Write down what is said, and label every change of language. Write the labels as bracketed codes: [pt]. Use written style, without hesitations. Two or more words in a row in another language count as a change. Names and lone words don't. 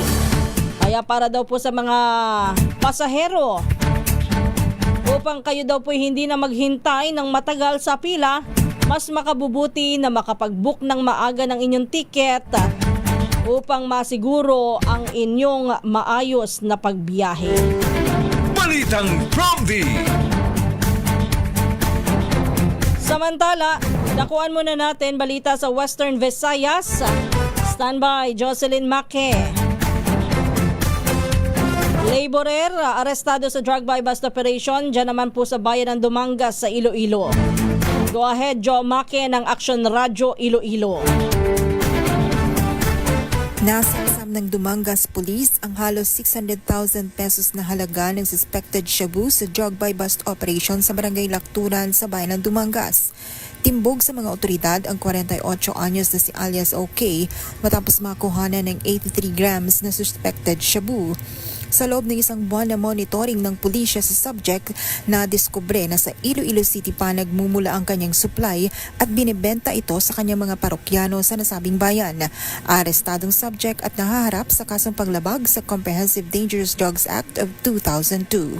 [tl] Kaya para daw po sa mga pasahero, upang kayo daw po hindi na maghintay ng matagal sa pila, mas makabubuti na makapag-book ng maaga ng inyong tiket upang masiguro ang inyong maayos na pagbiyahe. Balitang Prompty. Samantala, nakuan muna natin balita sa Western Visayas. [en] Standby, Jocelyn Maque. [tl] Laborer, arestado sa [en] drug buy bust operation. [tl] Diyan naman po sa bayan ng Dumangas sa Iloilo. [en] Go ahead, Joe Maque ng Action Radio Iloilo. [tl] Nasaksam ng Dumangas Police ang halos 600,000 pesos na halaga ng [en] suspected shabu [tl] sa [en] drug buy bust operation [tl] sa barangay Lakturan sa bayan ng Dumangas. Timbog sa mga otoridad ang 48 anyos na si alias OK matapos makuhanan ng 83 grams na [en] suspected shabu. [tl] Sa loob ng isang buwan na monitoring ng pulisya sa subject, na diskubre na sa Iloilo City pa nagmumula ang kanyang supply at binibenta ito sa kanyang mga parokyano sa nasabing bayan. Arestadong subject at nahaharap sa kasong paglabag sa Comprehensive Dangerous Drugs Act of 2002.